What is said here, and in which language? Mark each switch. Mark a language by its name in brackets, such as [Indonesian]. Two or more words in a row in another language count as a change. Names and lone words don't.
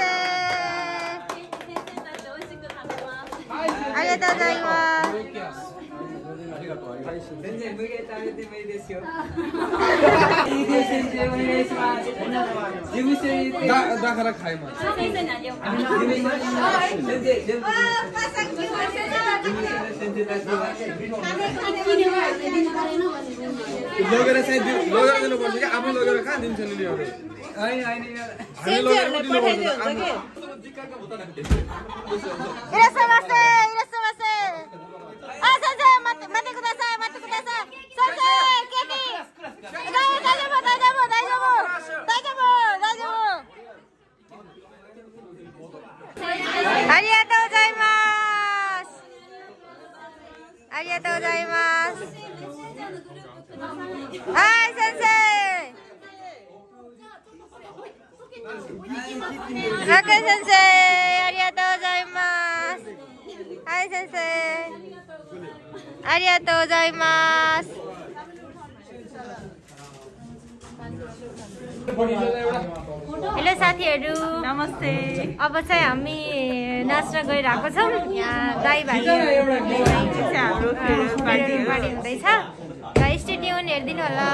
[Japanese] 先生たち美味しく食べます。ありがとうございます。全然無限食べてもいいですよ。先生お願いします。事務所にだから買います。先生にあげようか。先生全部。 [Nepali] लगेर चाहिँ लगेर दिनुपर्छ कि आफू लगेर कहाँ दिन्छ नि ल्याउनु होइन होइन हामी लगेर दिनुपर्छ [Japanese] いらっしゃいませ いらっしゃいませ あ サンジャイ 待って ください 待って ください サンジャイ केटी 大丈夫 大丈夫 大丈夫 大丈夫 大丈夫ありがとうございます。ありがとうございます。はい先生。ラク先生ありがとうございます。はい先生ありがとうございます。 [Nepali] हेलो साथीहरु नमस्ते। अब चाहिँ हामी नाच्न गइरहेको छौँ। यहाँ दाइ भाइ हाम्रो पार्टी हुँदैछ र स्टे ट्युन हेरिदिनु होला।